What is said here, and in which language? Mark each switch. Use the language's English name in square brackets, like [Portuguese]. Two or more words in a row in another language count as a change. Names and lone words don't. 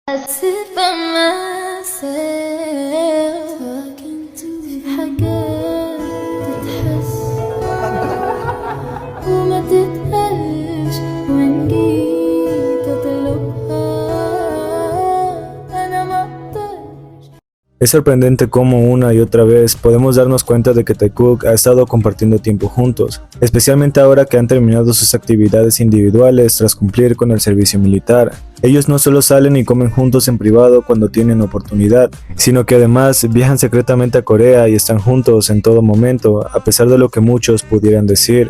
[English] sit by myself talking to [Arabic] في حاجات تتحس وما تتقالش وإن جيت أطلبها أنا مقدرش. [Spanish] Es sorprendente cómo una y otra vez podemos darnos cuenta de que Taekook ha estado compartiendo tiempo juntos, especialmente ahora que han terminado sus actividades individuales tras cumplir con el servicio militar. Ellos no solo salen y comen juntos en privado cuando tienen oportunidad, sino que además viajan secretamente a Corea y están juntos en todo momento, a pesar de lo que muchos pudieran decir.